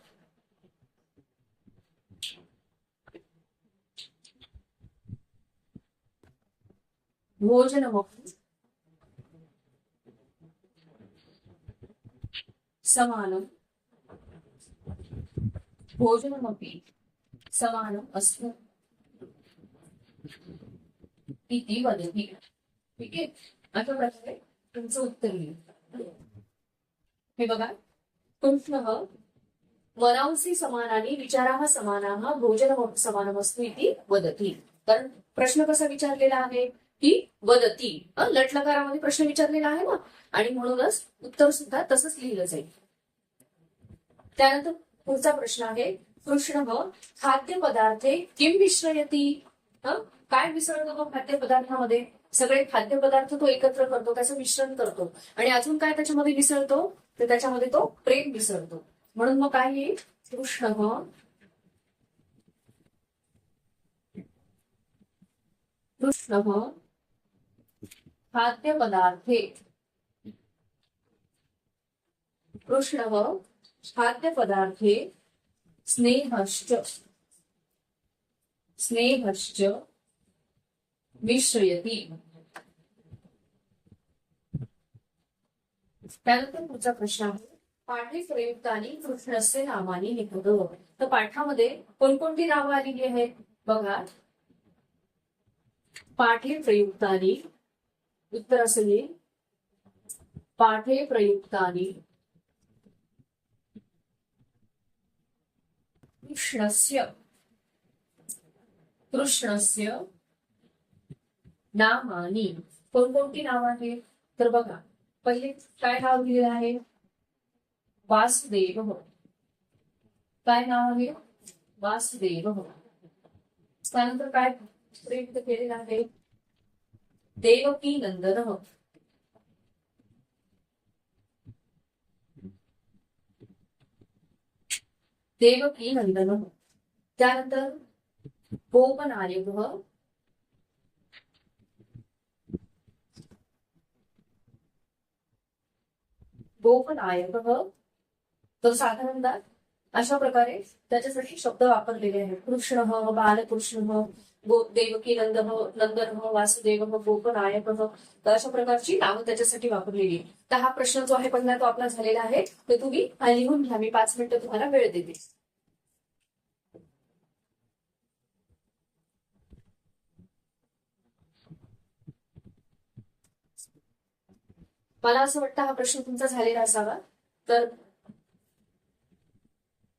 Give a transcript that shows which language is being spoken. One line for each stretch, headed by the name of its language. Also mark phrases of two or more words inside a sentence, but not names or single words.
Sanskrit: भोजनमपि समानं भोजनमपि समानम् अस्ति इति वदति.
Marathi: ठीक आहे. अशा प्रकारे तुमचं उत्तर लिहिलं. हे बघा
Sanskrit: कृष्णः मनांसी समानानि विचाराः समानाः भोजनमपि समानमस्तु इति वदति.
Marathi: कारण प्रश्न कसा विचारलेला आहे की वदति लटलकारामध्ये प्रश्न विचारलेला आहे ना आणि म्हणूनच उत्तर सुद्धा तसंच लिहिलं जाईल. त्यानंतर पुढचा प्रश्न आहे
Sanskrit: कृष्ण खाद्यपदार्थे किम मिश्रयति.
Marathi: काय मिसळतो तो खाद्यपदार्थामध्ये. सगळे खाद्यपदार्थ तो एकत्र करतो त्याचं मिश्रण करतो आणि अजून काय त्याच्यामध्ये मिसळतो तर त्याच्यामध्ये तो प्रेम मिसळतो. म्हणून मग काय येईल.
Sanskrit: कृष्ण कृष्ण खाद्यपदार्थे कृष्ण खाद्यपदार्थे स्नेहश्च स्नेहश्च मिश्रयति.
Marathi: त्यानंतर पुढचा प्रश्न आहे
Sanskrit: पाठे प्रयुक्तानि कृष्णस्य नामानि निपद.
Marathi: तर पाठामध्ये कोणकोणती नावं आलेली आहेत बघा.
Sanskrit: पाठे प्रयुक्तानि
Marathi: उत्तर असं येईल
Sanskrit: पाठे प्रयुक्तानि कृष्णस्य कृष्णस्य नामानी.
Marathi: कोणकोणती नाव आहेत तर बघा पहिले काय नाव लिहिलं आहे वासुदेव. काय नाव आहे वासुदेव. त्यानंतर काय प्रयुक्त केलेलं आहे देवकी नंदन. देवकी नंदन. त्यानंतर गोपनायक गोपनायक. तर साधारणतः अशा प्रकारे त्याच्यासाठी शब्द वापरलेले आहेत. कृष्ण बालकृष्ण देवकी नंदन वासुदेव गोपनायक. तर अशा प्रकारची नावं त्याच्यासाठी वापरलेली आहे. तर हा प्रश्न जो आहे पहिला तो आपला झालेला आहे. तर तुम्ही लिहून घ्या. मी 5 मिनिटं तुम्हाला वेळ देते. मला असं वाटतं हा प्रश्न तुमचा झालेला असावा.